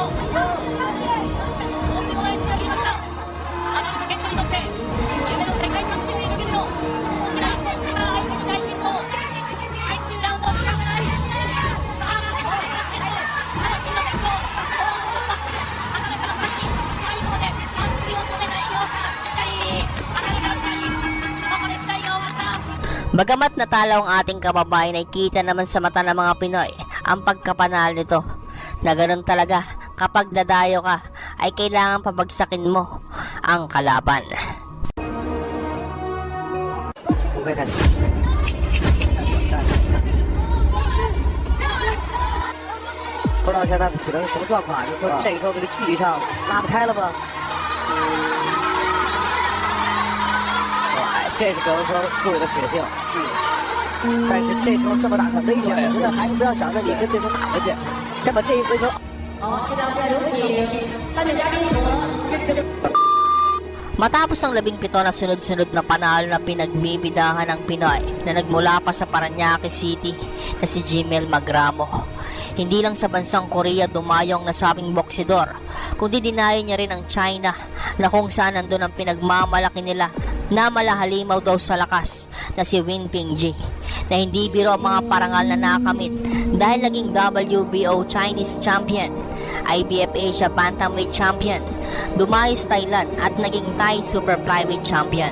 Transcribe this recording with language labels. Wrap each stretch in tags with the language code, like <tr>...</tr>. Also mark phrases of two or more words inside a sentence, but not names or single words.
<ja>とんでもない試合になりました。畑中健人にとって夢の世界チャンピオンへ向けての大きな一歩。相手に大健闘。最終ラウンド時間がない。さあ、話の決勝。畑中のパンチ、最後までパンチを止めない様子。左、畑中の左。ここで試合が終わった。</ja> <tl>Bagamat natalo ang ating kababayan ay kita naman sa mata ng mga Pinoy ang pagkapanalo nito na ganun talaga kapag dadayo ka ay kailangan pabagsakin mo ang kalaban.</tl> <zh>不知道现在体能什么状况，就是说这个时候这个距离上拉不开了吗？哎，这是可能说各位的血性。但是这时候这么大很危险，我觉得还是不要想着你跟对手打回去，先把这一回合。</zh> <tl>Matapos ang 17 na sunod-sunod na panalo na pinagbibidahan ng Pinoy na nagmula pa sa Parañaque City na si Jimel Magramo. Hindi lang sa bansang Korea dumayo ang nasabing boksidor, kundi dinayo niya rin ang China na kung saan nandun ang pinagmamalaki nila na malahalimaw daw sa lakas na si Win Pingji na hindi biro ang mga parangal na nakamit dahil naging WBO Chinese Champion, IBF Asia Bantamweight Champion, dumayo sa Thailand at naging Thai Super Flyweight Champion.</tl>